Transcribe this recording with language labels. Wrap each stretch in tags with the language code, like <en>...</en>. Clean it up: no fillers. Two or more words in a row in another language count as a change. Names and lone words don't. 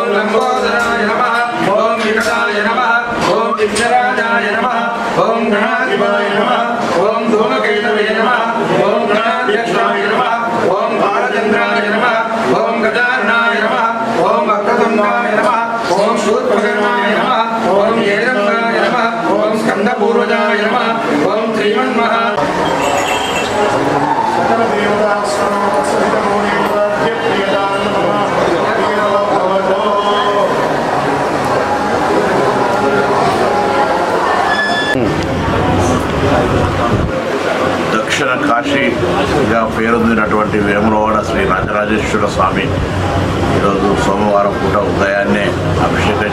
<sa>लंबोदराय नमः ओम विकटाय नमः ओम विघ्नराजाय नमः ओम गणाधिपाय नमः ओम धूमकेतवे नमः ओम गणाध्यक्षाय नमः ओम बालचंद्राय नमः ओम गजाननाय नमः ओम भक्ततुंडाय नमः ओम शूद्रभगवाय नमः ओम येजंगाय नमः ओम स्कंदपूर्वजाय नमः ओम श्रीमन्महा सकल देवता सहित</sa> <te>దక్షిణ కాశీగా పేరొందినటువంటి వేములవాడ శ్రీ రాజరాజేశ్వర స్వామి ఈరోజు సోమవారం పూట ఉదయాన్నే అభిషేకం</te>